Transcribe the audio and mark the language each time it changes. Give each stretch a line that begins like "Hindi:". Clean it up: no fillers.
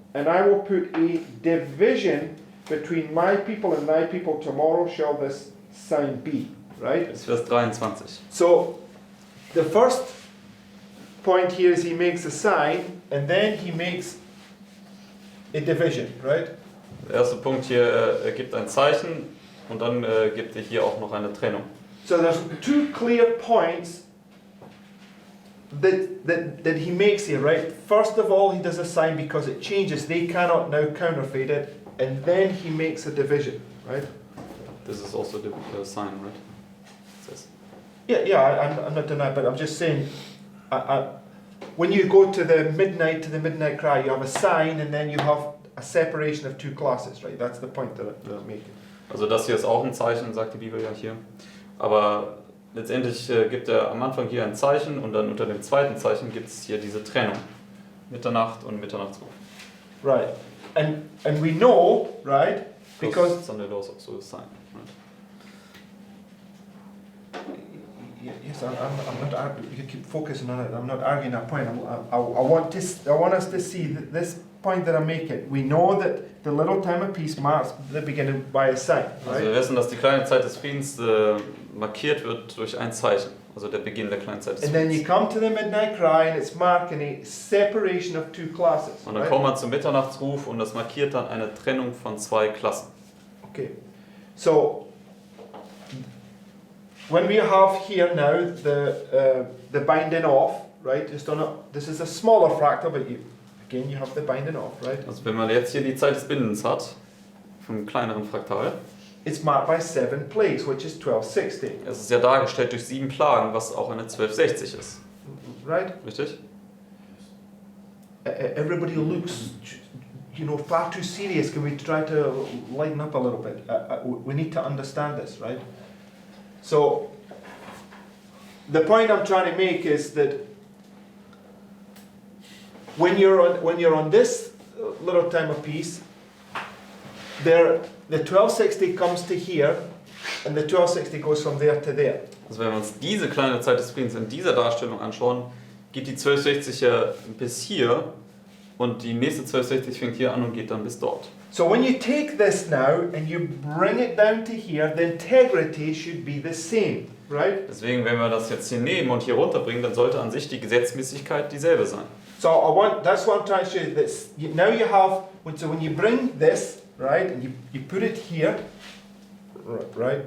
English: And I will put a division between my people and thy people. Tomorrow shall this sign be. Right?
German: Bis Vers 23.
English: So, the first point here is he makes a sign, and then he makes a division, right?
German: Der erste Punkt hier, er gibt ein Zeichen und dann gibt er hier auch noch eine Trennung.
English: So there's two clear points that he makes here, right? First of all, he does a sign because it changes. They cannot now counterfeit it. And then he makes a division, right? This is also the sign, right? It says. Yeah, I'm not denying, but I'm just saying, when you go to the midnight cry, you have a sign and then you have a separation of two classes, right? That's the point that I'm making.
German: Also das hier ist auch ein Zeichen, sagt die Bibel ja hier. Aber letztendlich gibt er am Anfang hier ein Zeichen und dann unter dem zweiten Zeichen gibt es hier diese Trennung. Mitternacht und Mitternachtsruf.
English: Right. And we know, right? Because Sunday laws of so sign. Right? yes, I'm not arguing. You keep focusing on it. I'm not arguing that point. I want us to see that this point that I'm making. We know that the little time of peace marks the beginning by a sign,
German: Also wir
English: right?
German: wissen, dass die kleine Zeit des Friedens markiert wird durch ein Zeichen. Also der Beginn der kleinen Zeit des
English: And then you
German: Friedens.
English: come to the midnight cry, and it's marking a separation of two classes.
German: Und dann
English: Right?
German: kommt man zum Mitternachtsruf und das markiert dann eine Trennung von zwei Klassen.
English: Okay. So when we have here now the binding off, right? This is a smaller fractal, but again you have the binding off, right?
German: Also wenn man jetzt hier die Zeit des Bindens hat, vom kleineren Fraktal,
English: It's marked by 7 plagues, which is 1260,
German: es ist ja dargestellt durch 7 Plagen, was auch eine 1260 ist.
English: right?
German: Richtig?
English: Everybody looks, far too serious. Can we try to lighten up a little bit? We need to understand this, right? So, the point I'm trying to make is that when you're on this little time of peace, the 1260 comes to here, and the 1260 goes from there to there.
German: Also wenn wir uns diese kleine Zeit des Friedens in dieser Darstellung anschauen, geht die 1260 ja bis hier und die nächste 1260 fängt hier an und geht dann bis dort.
English: So when you take this now and you bring it down to here, the integrity should be the same, right?
German: Deswegen, wenn wir das jetzt hier nehmen und hier runterbringen, dann sollte an sich die Gesetzmäßigkeit dieselbe sein.
English: So that's what I'm trying to show you. This now you have when you bring this right and you put it here, right?